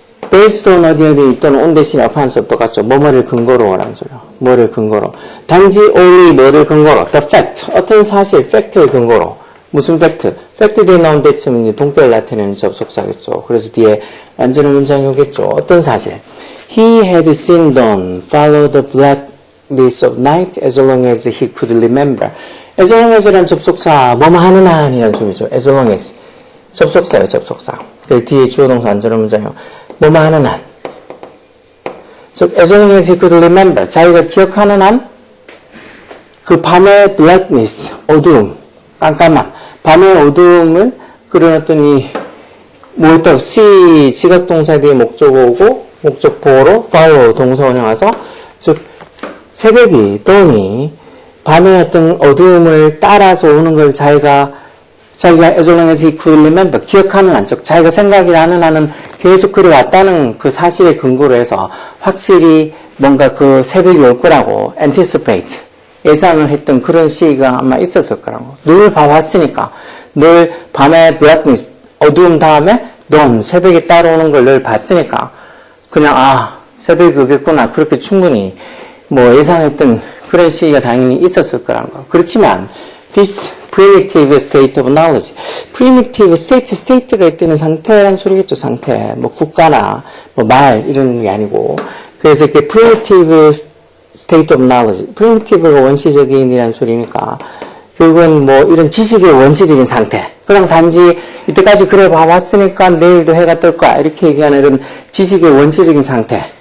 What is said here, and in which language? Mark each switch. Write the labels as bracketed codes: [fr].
[ko] based on 어디 또는 on 대신 upon서 똑같죠. 뭐뭐를 근거로 라는 소리요. 뭐를 근거로. 단지 only 뭐를 근거로. [en] the fact. [ko] 어떤 사실, fact를 근거로. 무슨 fact? fact 뒤에 나온 대쯤은 동격을 나타내는 접속사겠죠. 그래서 뒤에 완전한 문장이 오겠죠. 어떤 사실. [en] He had seen dawn follow the blackness of night as long as he could remember. [ko] as long as라는 접속사, 뭐뭐 하는 한이라는 소리죠. as long as. 접속사예요, 접속사. 그래서 뒤에 주어동사 완전한 문장이요. 뭐뭐 하는 한. [en] 즉, as long as he could remember. [ko] 자기가 기억하는 한, 그 밤의 blackness, 어두움, 깜깜함. 밤의 어두움을 그려놨더니, 뭐였다고? see, 지각동사 뒤에 목적어고, 목적보로, follow, 동사원에 와서, 즉, 새벽이, dawn이, 밤의 어떤 어두움을 따라서 오는 걸 자기가 as long as he could remember, 기억하는 한, 즉 자기가 생각이 나는 한은 계속 그래왔다는 그 사실에 근거로 해서 확실히 뭔가 그 새벽이 올 거라고 anticipate, 예상을 했던 그런 시기가 아마 있었을 거라고. 늘 봐왔으니까. 늘 밤에 blackness, 어두움 다음에 넌 새벽에 따라오는 걸 늘 봤으니까 그냥 새벽이 오겠구나 그렇게 충분히 뭐 예상했던 그런 시기가 당연히 있었을 거란 거. 그렇지만 this primitive state of knowledge, primitive state가 있다는 상태라는 소리겠죠. 상태. 뭐 국가나 뭐 말 이런 게 아니고. 그래서 이렇게 primitive state of knowledge, primitive가 원시적인이라는 소리니까 결국은 뭐 이런 지식의 원시적인 상태. 그냥 단지 이때까지 그래 봐왔으니까 내일도 해가 뜰 거야 이렇게 얘기하는 이런 지식의 원시적인 상태.